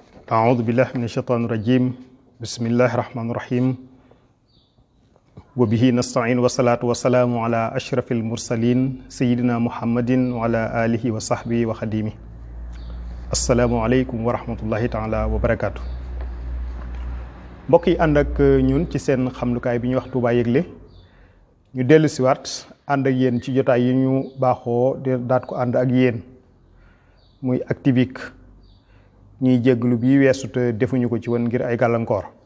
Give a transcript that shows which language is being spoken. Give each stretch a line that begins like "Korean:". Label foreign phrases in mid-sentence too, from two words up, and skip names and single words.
Arabic: أعوذ بالله من الشيطان الرجيم بسم الله الرحمن الرحيم وبه نستعين والصلاة والسلام على أشرف المرسلين سيدنا محمد وعلى آله وصحبه وخديمه السلام عليكم ورحمة الله تعالى وبركاته
Wolof: mbokk yi ànd ak ñun ci seen xamlukaay bi ñu wax Touba Yëgle ñu dellu si waat ànd ak yéen ci jotaay yi ñu baaxoo daat ko ànd ak yéen muy Activik ñuy jégglu bi weesu te defuñu ko ci woon ngir ay gàllankoor